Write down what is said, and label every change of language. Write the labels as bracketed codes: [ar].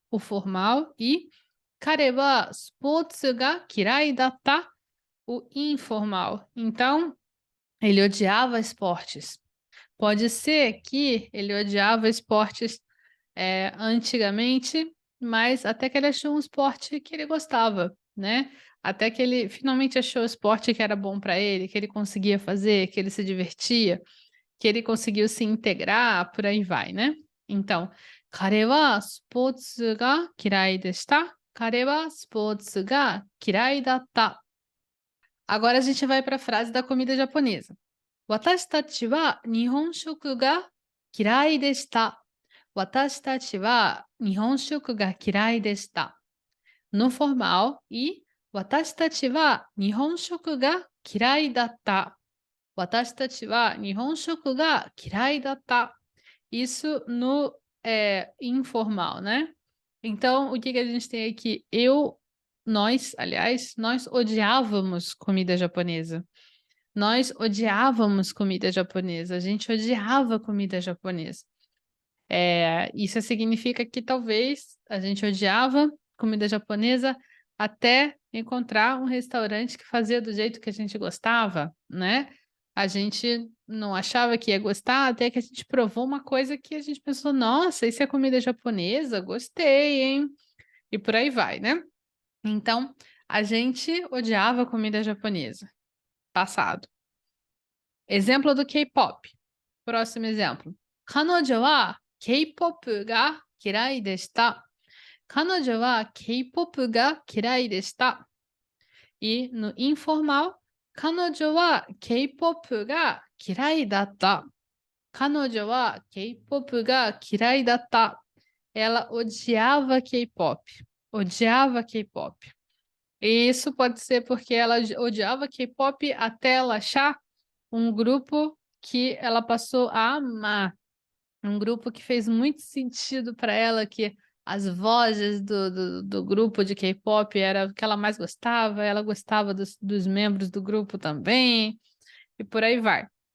[pt] O formal e [ja] 彼はスポーツが嫌いだった [pt] o informal. Então, ele odiava esportes. Pode ser que ele odiava esportes antigamente, mas até que ele achou um esporte que ele gostava, né? Até que ele finalmente achou o esporte que era bom para ele, que ele conseguia fazer, que ele se divertia, que ele conseguiu se integrar, por aí vai, né? Então, [ja] 彼はスポーツが嫌いでした。彼はスポーツが嫌いだった。 [pt] Agora a gente vai para a frase da comida japonesa. [ja] 私たちは日本食が嫌いでした。私たちは日本食が嫌いでした。 [pt] No formal e [ja] 私たちは日本食が嫌いだった。私たちは日本食が嫌いだった。 [pt] Isso no informal, né? Então, o que a gente tem aqui? Nós, aliás, nós odiávamos comida japonesa. Nós odiávamos comida japonesa. A gente odiava comida japonesa. Isso significa que talvez a gente odiava comida japonesa até encontrar um restaurante que fazia do jeito que a gente gostava, né? A gente não achava que ia gostar até que a gente provou uma coisa que a gente pensou, nossa, isso é comida japonesa? Gostei, hein? E por aí vai, né? Então, a gente odiava comida japonesa. Passado. Exemplo do K-pop. Próximo exemplo. [ja] 彼女は K-pop が嫌いでした. 彼女は K-pop が嫌いでした. [pt] E no informal, [ja] 彼女は K-pop が嫌いだった. 彼女は K-pop が嫌いだった. [pt] Ela odiava K-pop. Odiava K-pop. E isso pode ser porque ela odiava K-pop até ela achar um grupo que ela passou a amar. Um grupo que fez muito sentido para ela, que as vozes do grupo de K-pop era o que ela mais gostava, ela gostava dos membros do grupo também, e por aí vai.